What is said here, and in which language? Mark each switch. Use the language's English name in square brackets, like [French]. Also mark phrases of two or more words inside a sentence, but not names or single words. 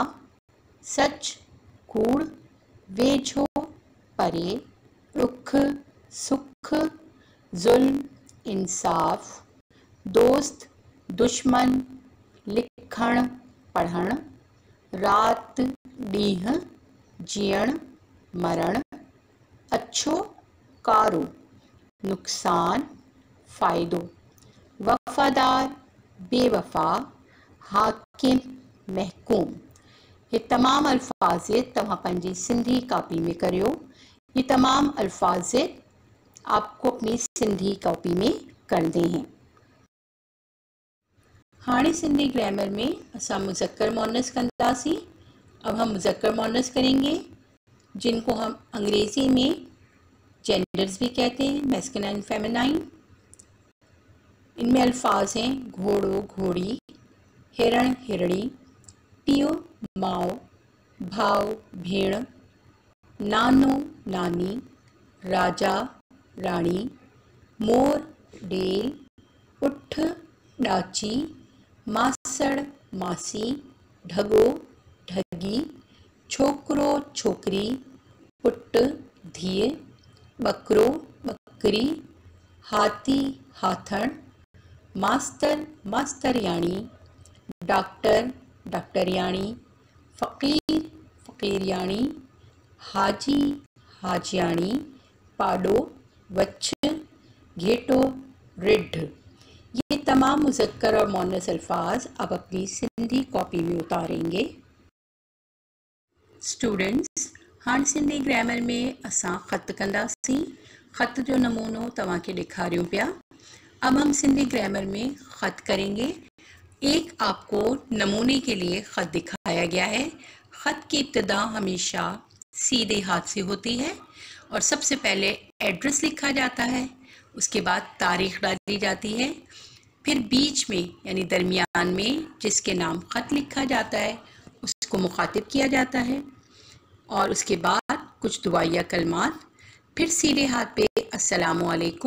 [Sindhi] सच, कूड़, वेझो, परे, ॾुख, सुख, ज़ुल्म, इंसाफ़, दोस्त, दुश्मन, लिखण, पढ़ण, रात, ॾींहुं, जीअण, मरण, अच्छो, कारो, नुक़सान, फ़ाइदो, वफ़ादार, बेवफा, हाकिम, महकूम। [Urdu] یہ تمام الفاظ [Sindhi] तव्हां पंहिंजी सिंधी कॉपी में करियो। [Urdu] یہ تمام الفاظ آپ کو اپنی سندھی کاپی میں کرنے ہیں. [Sindhi] हाणे सिंधी ग्रामर में असां मुज़क्कर मुअन्नस कंदासीं। [Urdu] اب ہم مذکر مؤنث کریں گے، جن کو ہم انگریزی میں جینڈرز بھی کہتے ہیں, [English] masculine feminine. [Urdu] ان میں الفاظ ہیں [Sindhi] घोड़ो घोड़ी, हिरण हिरणी, पीओ माओ, भाव भेण, नानो नानी, राजा राणी, मोर डेल, उठ ॾाची, मासड़ मासी, ढगो ढगी, छोकरो छोकरी, पुट धीअ, बकरो बकरी, हाथी हाथण, मास्तर मास्तरयाणी, डॉक्टर डॉक्टरयाणी, फ़कीर फ़कीरयाणी, हाजी हाजियाणी, पाडो वछ, घेटो रिढ। [Urdu] یہ تمام مذکر اور مؤنث الفاظ آپ اپنی سندھی کاپی میں اتاریں گے. स्टूडेंट्स, [Sindhi] हाणे सिंधी ग्रामर में असां ख़त कंदासीं। ख़त जो नमूनो तव्हांखे ॾेखारियूं पिया। [Urdu] اب ہم سندھی گرامر میں خط کریں گے. ایک آپ کو نمونے کے لیے خط دکھایا گیا ہے. خط کی ابتدا ہمیشہ سیدھے ہاتھ سے ہوتی ہے اور سب سے پہلے ایڈریس لکھا جاتا ہے، اس کے بعد تاریخ ڈالی جاتی ہے، پھر بیچ میں یعنی درمیان میں جس کے نام خط لکھا جاتا ہے اس کو مخاطب کیا جاتا ہے، اور اس کے بعد کچھ دعائیہ کلمات، پھر سیدھے ہاتھ پے [Arabic] السلام عليكم.